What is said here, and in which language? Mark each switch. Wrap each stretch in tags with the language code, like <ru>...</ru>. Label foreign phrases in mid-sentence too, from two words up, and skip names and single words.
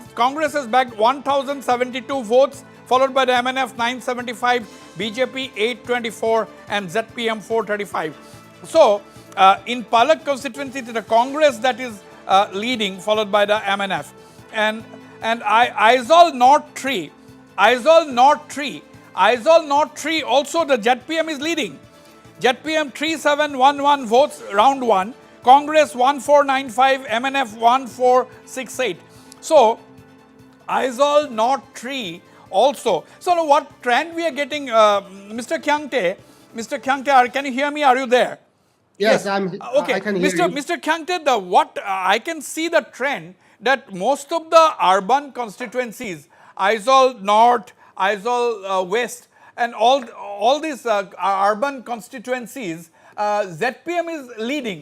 <en>Congress has bagged 1,072 votes, followed by the MNF 975, BJP 824, and ZPM 435. So, in Palak constituency, it is the Congress that is leading, followed by the MNF. And Aizawl North 3, also the ZPM is leading. ZPM 3711 votes round 1, Congress 1495, MNF 1468. So, Aizawl North 3 also. So, now what trend we are getting, Mr. Kyangte, can you hear me? Are you there? Yes, I can hear you. Mr. Kyangte, I can see the trend that most of the urban constituencies, Aizawl North, Aizawl West, and all these urban constituencies, ZPM is leading.</en>